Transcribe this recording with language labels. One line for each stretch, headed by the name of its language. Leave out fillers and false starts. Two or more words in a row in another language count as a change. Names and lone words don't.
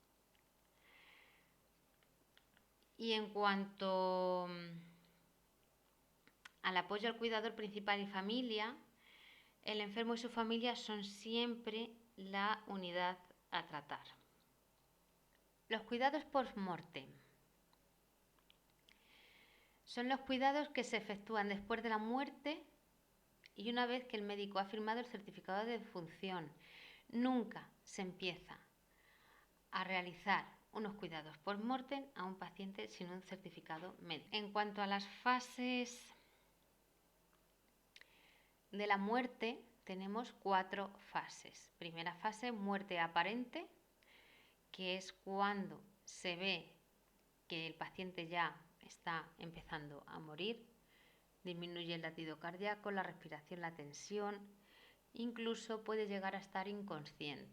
Spanish: Y en cuanto al apoyo al cuidador principal y familia, el enfermo y su familia son siempre la unidad a tratar. Los cuidados post-mortem son los cuidados que se efectúan después de la muerte y una vez que el médico ha firmado el certificado de defunción. Nunca se empieza a realizar unos cuidados post-mortem a un paciente sin un certificado médico. En cuanto a las fases de la muerte, tenemos 4 fases. Primera fase, muerte aparente, que es cuando se ve que el paciente ya está empezando a morir, disminuye el latido cardíaco, la respiración, la tensión, incluso puede llegar a estar inconsciente.